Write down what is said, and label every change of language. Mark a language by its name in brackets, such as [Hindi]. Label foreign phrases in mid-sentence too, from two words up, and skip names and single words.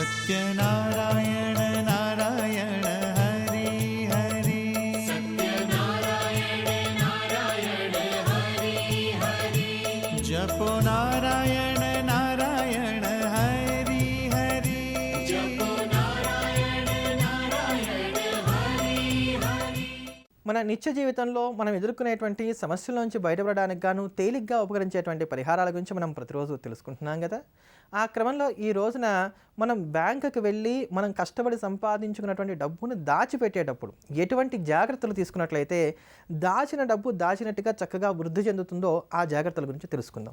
[Hindi] सत्यनारायण नारायण हरि हरि सत्यनारायण नारायण हरि हरि जपो नारायण नारायण हरि हरि जपो नारायण नारायण हरि हरि। [Telugu] మన నిత్య జీవితంలో మనం ఎదుర్కొనేటువంటి సమస్యల నుంచి బయటపడడానికి గాను తేలిగ్గా ఉపకరించేటువంటి పరిహారాల గురించి మనం ప్రతిరోజు తెలుసుకుంటున్నాం కదా. ఆ క్రమంలో ఈ రోజున మనం బ్యాంకుకి వెళ్ళి మనం కష్టపడి సంపాదించుకున్నటువంటి డబ్బును దాచిపెట్టేటప్పుడు ఎటువంటి జాగ్రత్తలు తీసుకున్నట్లయితే దాచిన డబ్బు దాచినట్టుగా చక్కగా వృద్ధి చెందుతుందో ఆ జాగ్రత్తల గురించి తెలుసుకుందాం.